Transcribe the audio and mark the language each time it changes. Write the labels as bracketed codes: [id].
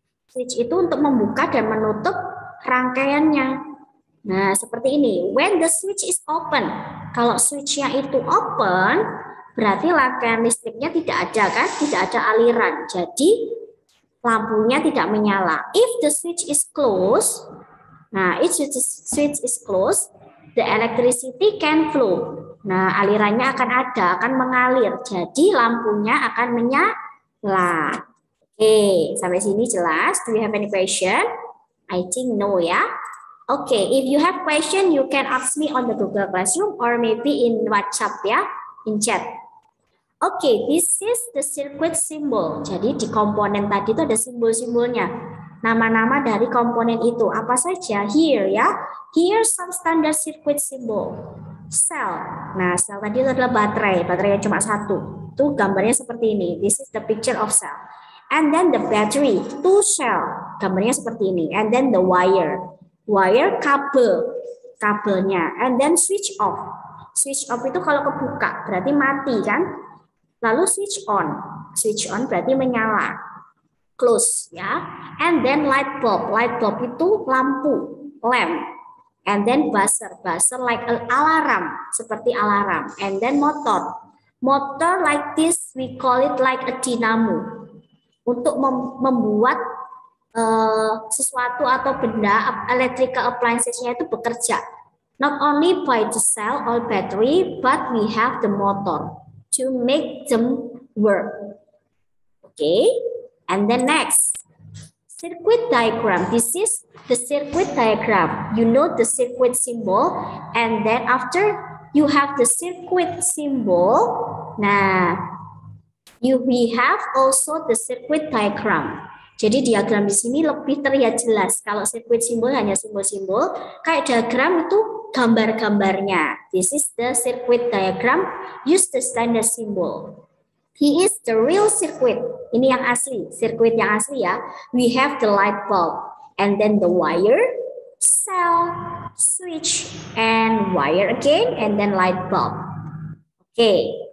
[id] Switch itu untuk membuka dan menutup rangkaiannya. Nah, seperti ini. [en] When the switch is open, [id] kalau switch-nya itu open, berarti rangkaian listriknya tidak ada kan? Tidak ada aliran. Jadi, lampunya tidak menyala. [en] If the switch is closed, nah, if the switch is closed, the electricity can flow. [id] Nah, alirannya akan ada, akan mengalir. Jadi, lampunya akan menyala. Oke, sampai sini jelas? [en] Do you have any question? I think no ya. Okay, if you have question, you can ask me on the Google Classroom or maybe in WhatsApp ya, in chat. Okay, this is the circuit symbol. [id] Jadi di komponen tadi itu ada simbol-simbolnya. Nama-nama dari komponen itu apa saja? Here ya. [en] Here some standard circuit symbol. Cell. [id] Nah, cell tadi itu adalah baterai. Baterainya cuma satu. Tuh gambarnya seperti ini. [en] This is the picture of cell. And then the battery, two cell. [id] Gambarnya seperti ini. [en] And then the wire. Wire kabelnya, and then switch off. [id] Switch off itu kalau kebuka berarti mati kan? Lalu switch on berarti menyala. Close ya. [en] And then light bulb itu lampu, lamp. And then buzzer like alarm, [id] seperti alarm. [en] And then motor like this we call it like a dynamo. [id] Untuk membuat sesuatu atau benda electrical appliances-nya itu bekerja. [en] Not only by the cell or battery, but we have the motor to make them work. Okay, and then next, circuit diagram. This is the circuit diagram. You know the circuit symbol, and then after you have the circuit symbol, nah, we have also the circuit diagram. [id] Jadi diagram di sini lebih terlihat jelas. Kalau sirkuit simbol hanya simbol-simbol, kayak diagram itu gambar-gambarnya. [en] This is the circuit diagram. Use the standard symbol. He is the real circuit. [id] Ini yang asli, sirkuit yang asli ya. [en] We have the light bulb, and then the wire, cell, switch, and wire again, and then light bulb. Okay.